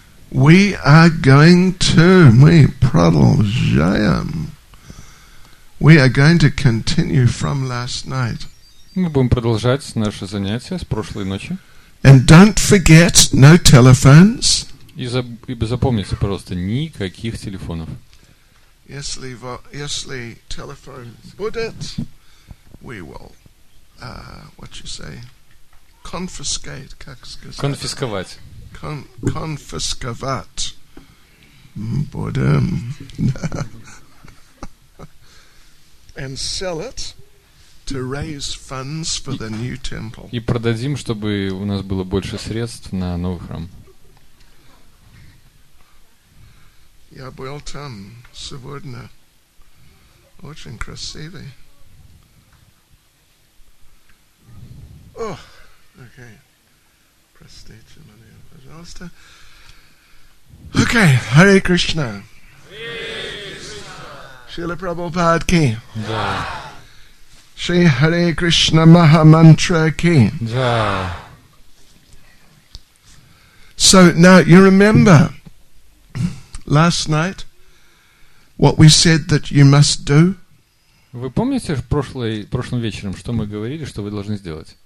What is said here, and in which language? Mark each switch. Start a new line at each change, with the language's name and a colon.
English: We are going to,
Russian: мы продолжаем.
English: We are going to continue from last night.
Russian: Мы будем продолжать наше занятие с прошлой ночи.
English: And don't forget, no telephones.
Russian: И запомните, пожалуйста, никаких телефонов. Если телефон будет,
English: we will, what you say, confiscate,
Russian: как сказать? Конфисковать. Конфисковать. Будем.
English: And sell it to raise funds for the new temple.
Russian: И продадим, чтобы у нас было больше средств на новый храм. Я был там сегодня. Очень красивый. О, окей. Простите меня, пожалуйста. Окей, Харе Кришна. Шрила Прабхупад ки. Да.
English: Shri Hare Krishna Maha Mantra ki.
Russian: Да.
English: So now you remember last night what we said that you must do?
Russian: Вы помните прошлым вечером, что мы говорили, что вы должны сделать?